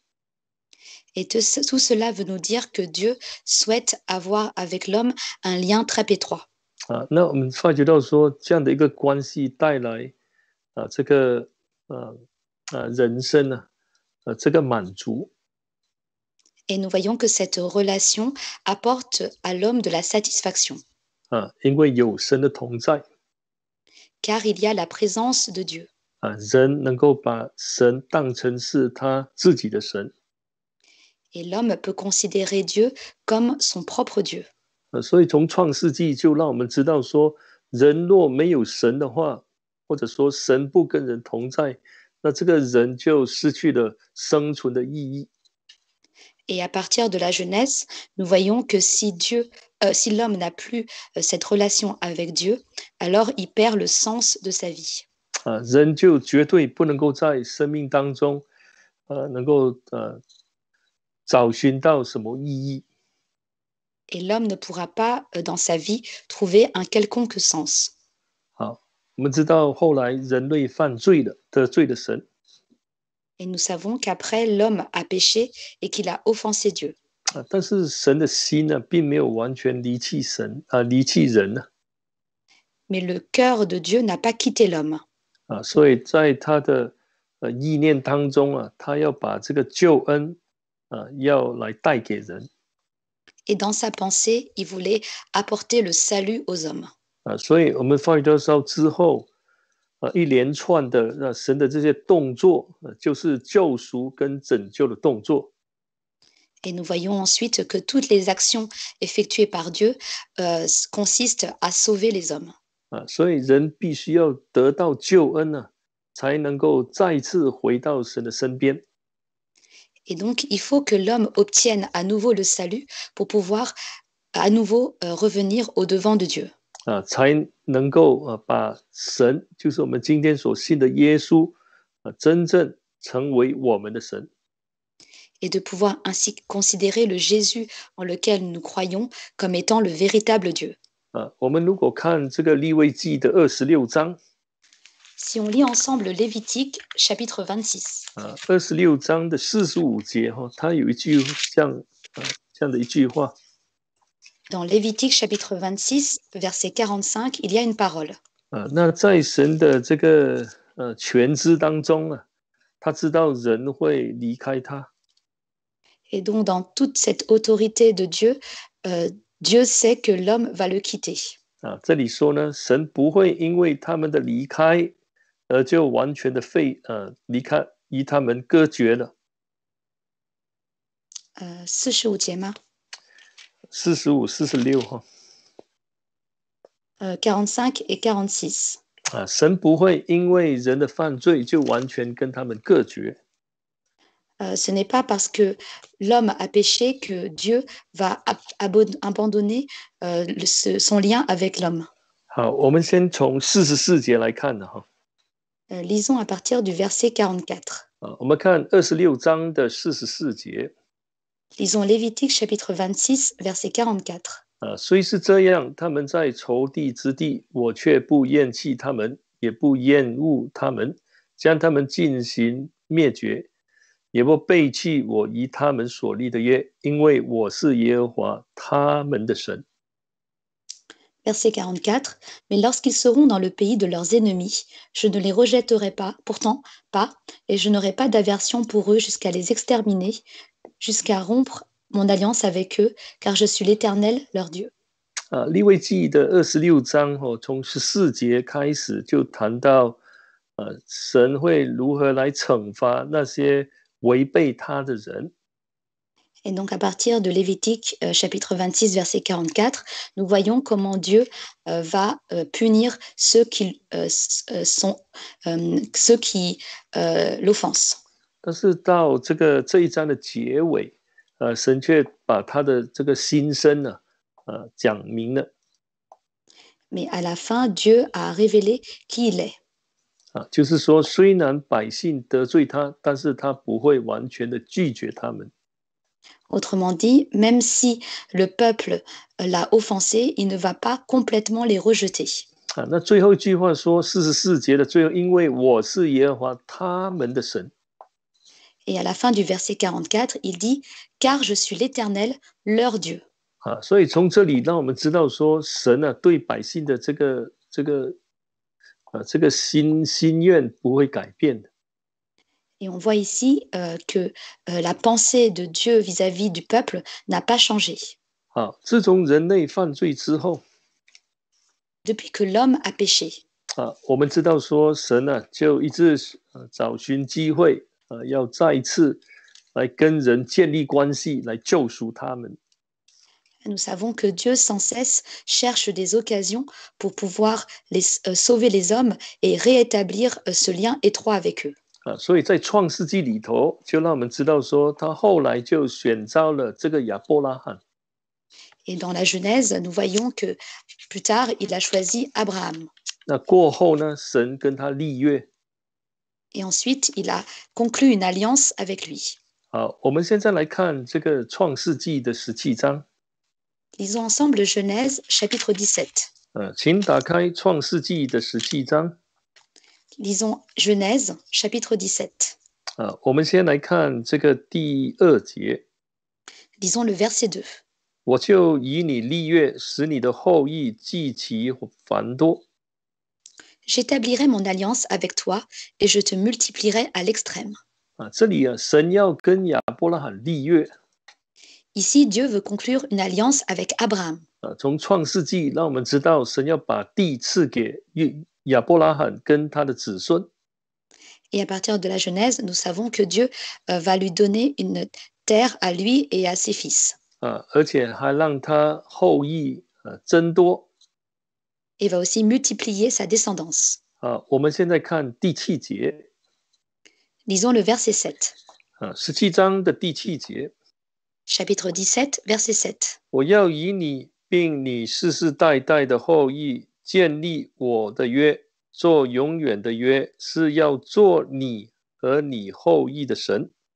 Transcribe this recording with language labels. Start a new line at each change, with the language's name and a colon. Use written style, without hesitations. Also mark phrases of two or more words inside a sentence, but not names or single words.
French: Et tout cela veut nous dire que Dieu souhaite avoir avec l'homme un lien très étroit.
Chinese: 那我们发觉到说，这样的一个关系带来这个人生这个满足。
French: Et nous voyons que cette relation apporte à l'homme de la satisfaction,
Chinese: 因为有神的同在
French: car il y a la présence de Dieu.
Chinese: 人能够把神当成是他自己的神
French: Et l'homme peut considérer Dieu comme son propre Dieu.
Chinese: 所以从创世纪就让我们知道说，人若没有神的话，或者说神不跟人同在，那这个人就失去了生存的意义。
French: Et à partir de la Genèse, nous voyons que si l'homme n'a plus cette relation avec Dieu, alors il perd le sens de sa vie.
Chinese: 人就绝对不能够在生命当中，能够找寻到什么意义。
French: Et l'homme ne pourra pas, dans sa vie, trouver un quelconque sens.
Chinese: 好，我们知道后来人类犯罪了，得罪了神。
French: Et nous savons qu'après, l'homme a péché et qu'il a offensé Dieu.
Chinese: 但是神的心呢，并没有完全离弃神离弃人呢。
French: Mais le cœur de Dieu n'a pas quitté l'homme.
Chinese: 所以在他的意念当中他要把这个救恩要来带给人。
French: Et dans sa pensée, il voulait apporter le salut aux hommes.
Chinese: 所以我们发觉到之后一连串的神的这些动作就是救赎跟拯救的动作。
French: Et nous voyons ensuite que toutes les actions effectuées par Dieu consistent à sauver les hommes.
Chinese: 所以人必须要得到救恩才能够再次回到神的身边。
French: Et donc, il faut que l'homme obtienne à nouveau le salut pour pouvoir à nouveau revenir au devant de Dieu.
Chinese: 才能够把神，就是我们今天所信的耶稣真正成为我们的神。
French: Et de pouvoir ainsi considérer le Jésus en lequel nous croyons comme étant le véritable Dieu.
Chinese: 我们如果看这个利未记的26章
French: Si on lit ensemble Lévitique chapitre 26,
Chinese: 26 章的45节它有一句这样的一句话
French: dans Lévitique chapitre 26, verset 45, il y a une parole.
Chinese: 那在神的这个全知当中他知道人会离开他。
French: Et donc, dans toute cette autorité de Dieu, Dieu sait que l'homme va le quitter.
Chinese: 这里说呢，神不会因为他们的离开而就完全的离开，与他们隔绝了。 45节吗 45、46哈。
French: 45 et 46.
Chinese: 神不会因为人的犯罪就完全跟他们隔绝。
French: Ce n'est pas parce que l'homme a péché que Dieu va abandonner son lien avec l'homme.
Chinese: 好，我们先从44节来看哈。
French: Lisons à partir du verset 44.
Chinese: 我们看26章的44节。
French: Lisons Lévitique chapitre 26, verset 44.
Chinese: 虽是这样，他们在仇敌之地，我却不厌弃他们，也不厌恶他们，将他们进行灭绝，也不背弃我与他们所立的约，因为我是耶和华他们的神。
French: Verset 44. Mais lorsqu'ils seront dans le pays de leurs ennemis, je ne les rejetterai pourtant pas, et je n'aurai pas d'aversion pour eux jusqu'à les exterminer, jusqu'à rompre mon alliance avec eux, car je suis l'Éternel, leur Dieu.
Chinese: 利未记的26章从14节开始就谈到神会如何来惩罚那些违背他的人。
French: Et donc à partir de Lévitique chapitre 26 verset 44, nous voyons comment Dieu va punir ceux qui l'offensent.
Chinese: 但是到这一章的结尾，神却把他的这个心声讲明了。
French: Mais à la fin, Dieu a révélé qui il est.
Chinese: 就是说，虽然百姓得罪他，但是他不会完全的拒绝他们。
French: Autrement dit, même si le peuple l'a offensé, il ne va pas complètement les rejeter.
Chinese: 那最后一句话说44节的最后，因为我是耶和华他们的神。
French: Et à la fin du verset 44, il dit « Car je suis l'Éternel, leur Dieu ».
Chinese: 所以从这里让我们知道说，神对百姓的这个心愿不会改变的。
French: Et on voit ici que la pensée de Dieu vis-à-vis du peuple n'a pas changé.
Chinese: 啊，自从人类犯罪之后
French: Depuis que l'homme a péché,
Chinese: 啊，我们知道说神呢、就一直找寻机会要再一次来跟人建立关系，来救赎他们。
French: nous savons que Dieu sans cesse cherche des occasions pour pouvoir sauver les hommes et réétablir ce lien étroit avec eux.
Chinese: 啊，所以在创世纪里头，就让我们知道说，他后来就选召了这个亚伯拉罕。
French: Et dans la Genèse, nous voyons que plus tard, il a choisi Abraham.
Chinese: 那过后呢，神跟他立约。
French: Et ensuite, il a conclu une alliance avec lui.
Chinese: 好，我们现在来看这个创世纪的17章。
French: Lisons ensemble Genèse chapitre 17.
Chinese: 请打开创世纪的17章。
French: Lisons Genèse chapitre 17.
Chinese: 我们先来看这个第2节。
French: Lisons le verset 2.
Chinese: 我就以你立约，使你的后裔极其繁多。
French: J'établirai mon alliance avec toi et je te multiplierai à l'extrême.
Chinese: 这里神要跟亚伯拉罕立约。
French: Ici, Dieu veut conclure une alliance avec Abraham.
Chinese: 从创世纪让我们知道，神要把地赐给亚伯拉罕跟他的子孙。
French: Et à partir de la Genèse, nous savons que Dieu va lui donner une terre à lui et à ses fils.
Chinese: 而且还让他后裔增多。
French: Et va aussi multiplier sa descendance.
Chinese: 我们现在看第7节。
French: Lisons le verset 7.
Chinese: 17 章的第7节。
French: Chapitre 17, verset 7.
Chinese: 我要以你并你世世代代的后裔建立我的约，做永远的约，是要做你和你后裔的神。